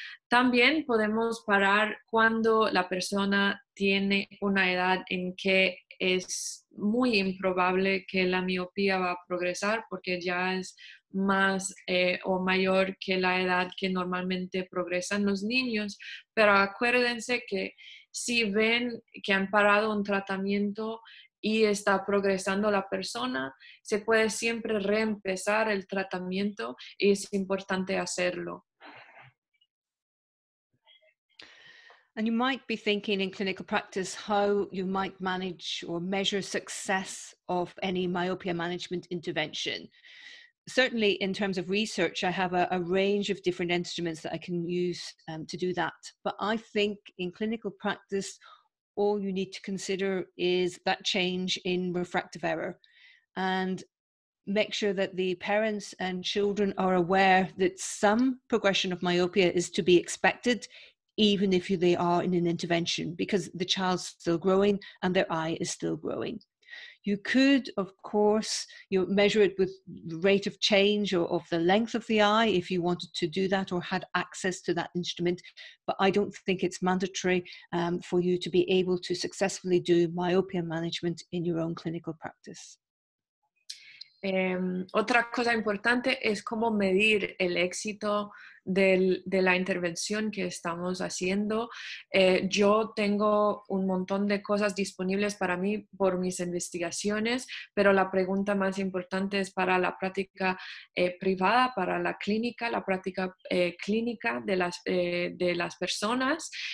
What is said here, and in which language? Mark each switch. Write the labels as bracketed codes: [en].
[es] También podemos parar cuando la persona tiene una edad en que es muy improbable que la miopía va a progresar porque ya es más o mayor que la edad que normalmente progresan los niños. Pero acuérdense que si ven que han parado un tratamiento y está progresando la persona, se puede siempre reempezar el tratamiento y es importante hacerlo. [en] And you might be thinking in clinical practice how you might manage or measure success of any myopia management intervention. Certainly in terms of research, I have a range of different instruments that I can use to do that. But I think in clinical practice, all you need to consider is that change in refractive error, and make sure that the parents and children are aware that some progression of myopia is to be expected, even if they are in an intervention, because the child's still growing and their eye is still growing. You could, of course, measure it with the rate of change or of the length of the eye if you wanted to do that or had access to that instrument, but I don't think it's mandatory for you to be able to successfully do myopia management in your own clinical practice. [es] Otra cosa importante es cómo medir el éxito de la intervención que estamos haciendo. Yo tengo un montón de cosas disponibles para mí por mis investigaciones, pero la pregunta más importante es para la práctica privada, para la clínica, la práctica clínica de las personas.